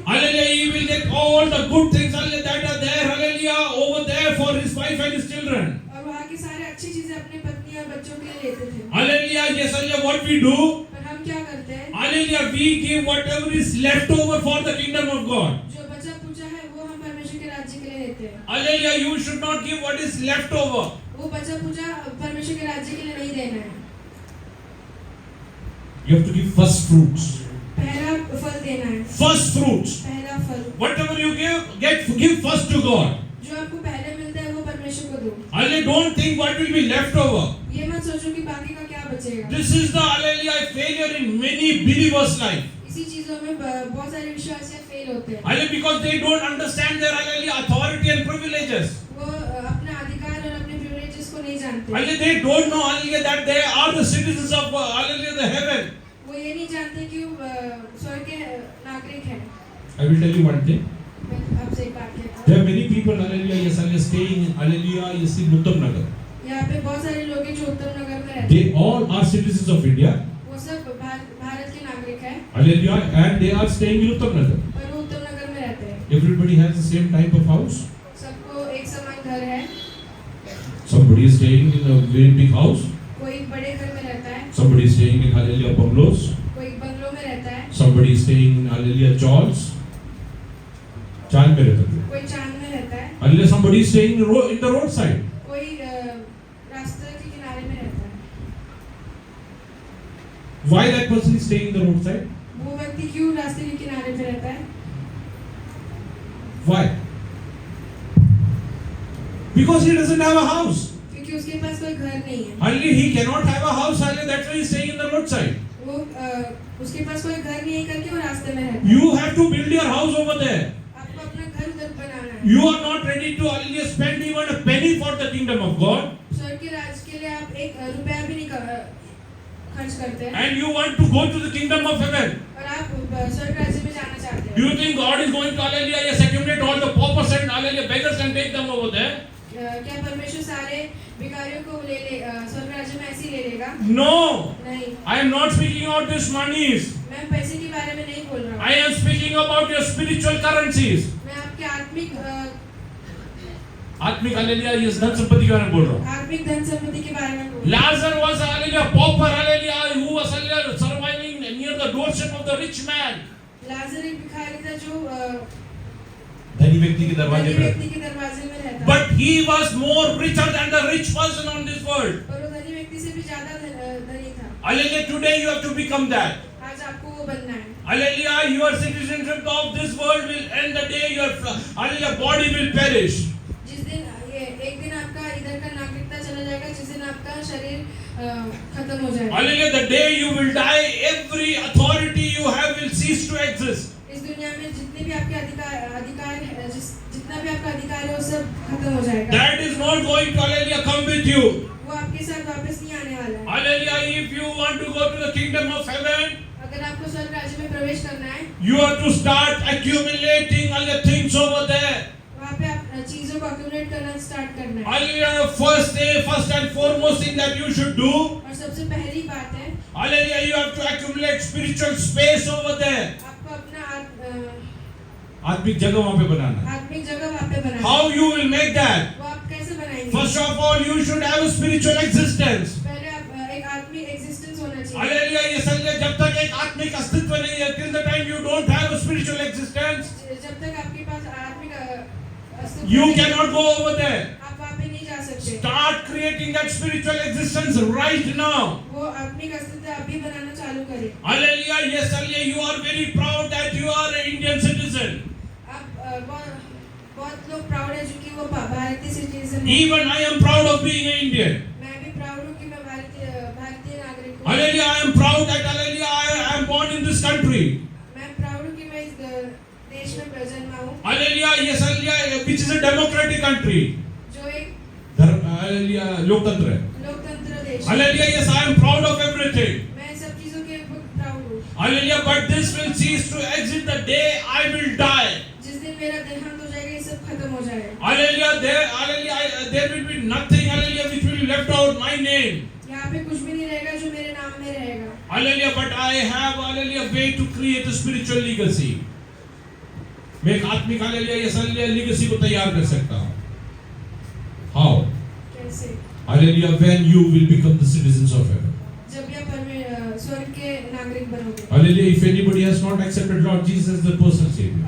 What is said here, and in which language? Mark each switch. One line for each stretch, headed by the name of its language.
English: hallelujah, he will get all the good things, hallelujah, that are there, hallelujah, over there for his wife and his children.
Hindi: और वहाँ की सारी अच्छी चीजें अपनी पत्नी और बच्चों के लिए लेते थे
English: Hallelujah, yes, hallelujah, what we do,
Hindi: पर हम क्या करते हैं
English: hallelujah, we give whatever is left over for the kingdom of God.
Hindi: जो बचा पूजा है वो हम परमेश्वर के राज्य के लिए लेते हैं
English: Hallelujah, you should not give what is left over.
Hindi: वो बचा पूजा परमेश्वर के राज्य के लिए नहीं देना है
English: You have to give first fruits.
Hindi: पहला फल देना है
English: First fruits.
Hindi: पहला फल
English: Whatever you give first to God.
Hindi: जो आपको पहले मिलता है वो परमेश्वर को दो
English: Hallelujah, don't think what will be left over.
Hindi: ये मत सोचो कि बाकी का क्या बचेगा
English: This is the hallelujah failure in many believers' life.
Hindi: इसी चीजों में बहुत सारे विश्वासी फेल होते हैं
English: Hallelujah, because they don't understand their hallelujah authority and privileges.
Hindi: वो अपना अधिकार और अपने प्रिविलेजेस को नहीं जानते
English: Hallelujah, they don't know hallelujah that they are the citizens of hallelujah the heaven.
Hindi: वो ये नहीं जानते कि वो स्वर्ग के नागरिक हैं
English: I will tell you one thing.
Hindi: मैं आपसे एक बात कहता
English: There
Hindi: हूँ
English: are many people hallelujah yes hallelujah staying in hallelujah yes in Uttam Nagar.
Hindi: यहाँ पे बहुत सारे लोग हैं जो उत्तम नगर में रहते हैं
English: They all are citizens of India.
Hindi: वो सब भारत के नागरिक हैं
English: Hallelujah, and they are staying in Uttam Nagar.
Hindi: पर वो उत्तम नगर में रहते हैं
English: Everybody has the same type of house.
Hindi: सबको एक समान घर है
English: Somebody is staying in a very big house.
Hindi: कोई बड़े घर में रहता है
English: Somebody is staying in hallelujah bungalows.
Hindi: कोई बंगलों में रहता है
English: Somebody is staying in hallelujah chawls.
Hindi: चाल में रहता है. कोई चांद में रहता है
English: Hallelujah, somebody is staying in the roadside.
Hindi: कोई रास्ते के किनारे में रहता है
English: Why that person is staying in the roadside?
Hindi: वो व्यक्ति क्यों रास्ते के किनारे पे रहता है
English: Why? Because he doesn't have a house.
Hindi: क्योंकि उसके पास कोई घर नहीं है
English: Hallelujah, he cannot have a house. Hallelujah, that's why he is staying in the roadside.
Hindi: वो उसके पास कोई घर नहीं है करके वो रास्ते में रहता है
English: You have to build your house over there.
Hindi: आपको अपना घर उधर बनाना है
English: You are not ready to hallelujah spend even a penny for the kingdom of God.
Hindi: स्वर्ग के राज्य के लिए आप एक रुपया भी नहीं खर्च करते हैं
English: And you want to go to the kingdom of heaven.
Hindi: और आप स्वर्ग राज्य में जाना चाहते
English: Do
Hindi: हैं
English: you think God is going to hallelujah yes, accumulate all the paupers and hallelujah beggars and take them over there?
Hindi: क्या परमेश्वर सारे भिखारियों को स्वर्ग राज्य में ऐसे ही ले लेगा
English: No.
Hindi: नहीं
English: I am not speaking about these monies.
Hindi: मैं पैसे के बारे में नहीं बोल रहा हूँ
English: I am speaking about your spiritual currencies.
Hindi: मैं आपके आत्मिक आत्मिक हालेलुया ये धन संपत्ति के बारे में बोल रहा हूँ. आत्मिक धन संपत्ति के बारे में बोल रहा हूँ
English: Lazarus was hallelujah pauper hallelujah who was hallelujah surviving near the doorstep of the rich man.
Hindi: लाजर एक भिखारी था जो धनी व्यक्ति के दरवाजे धनी पर. व्यक्ति के दरवाजे में रहता
English: But he was more richer than the rich person on this world.
Hindi: और वो धनी व्यक्ति से भी ज्यादा धनी था
English: Hallelujah, today you have to become that.
Hindi: आज आपको वो बनना है
English: Hallelujah, your citizenship of this world will end the day your hallelujah body will perish.
Hindi: जिस दिन एक दिन आपका इधर का नागरिकता चला जाएगा जिस दिन आपका शरीर खत्म हो जाएगा
English: Hallelujah, the day you will die, every authority you have will cease to exist.
Hindi: इस दुनिया में जितने भी आपके अधिकार है जितना भी आपका अधिकार है वो सब खत्म हो जाएगा
English: That is not going to hallelujah come with you.
Hindi: वो आपके साथ वापस नहीं आने वाला है
English: Hallelujah, if you want to go to the kingdom of heaven,
Hindi: अगर आपको स्वर्ग राज्य में प्रवेश करना है
English: you have to start accumulating all the things over there.
Hindi: वहाँ पे आप चीजों को accumulate करना स्टार्ट करना है
English: Hallelujah, first and foremost thing that you should do.
Hindi: और सबसे पहली बात है
English: Hallelujah, you have to accumulate spiritual space over there.
Hindi: आपको अपना आत्मिक जगह वहाँ पे बनाना है. आत्मिक जगह वहाँ पे बनाना है
English: How you will make that?
Hindi: वो आप कैसे बनाएंगे
English: First of all, you should have a spiritual existence.
Hindi: पहले आप एक आत्मिक एग्जिस्टेंस होना चाहिए Hallelujah, ये समझे जब तक एक आत्मिक अस्तित्व नहीं है,
English: till the time you don't have a spiritual existence,
Hindi: जब तक आपके पास आत्मिक अस्तित्व
English: you
Hindi: नहीं है,
English: cannot go over there.
Hindi: आप वहाँ पे नहीं जा सकते
English: Start creating that spiritual existence right now.
Hindi: वो आत्मिक अस्तित्व अभी बनाना चालू करें
English: Hallelujah, yes, hallelujah, you are very proud that you are an Indian citizen.
Hindi: आप बहुत लोग प्राउड है जो कि वो भारतीय सिटीजन है
English: Even I am proud of being an Indian.
Hindi: मैं भी प्राउड हूँ कि मैं भारतीय नागरिक हूँ
English: Hallelujah, I am proud that hallelujah, I am born in this country.
Hindi: मैं प्राउड हूँ कि मैं इस देश में जन्मा हूँ
English: Hallelujah, yes, hallelujah, which is a democratic country.
Hindi: जो एक Hallelujah, लोकतंत्र है. लोकतंत्र देश है
English: Hallelujah, yes, I am proud of everything.
Hindi: मैं सब चीजों के प्राउड हूँ
English: Hallelujah, but this will cease to exist the day I will die.
Hindi: जिस दिन मेरा देहांत हो जाएगा ये सब खत्म हो जाएगा
English: Hallelujah, there will be nothing, hallelujah, which will be left out my name.
Hindi: यहाँ पे कुछ भी नहीं रहेगा जो मेरे नाम में रहेगा.
English: Hallelujah, but I have, hallelujah, way to create a spiritual legacy.
Hindi: मैं एक आत्मिक, hallelujah, ये hallelujah legacy को तैयार कर सकता हूँ.
English: How?
Hindi: कैसे?
English: Hallelujah, when you will become the citizens of heaven.
Hindi: जब यह स्वर्ग के नागरिक बनोगे.
English: Hallelujah, if anybody has not accepted Lord Jesus as the personal Savior,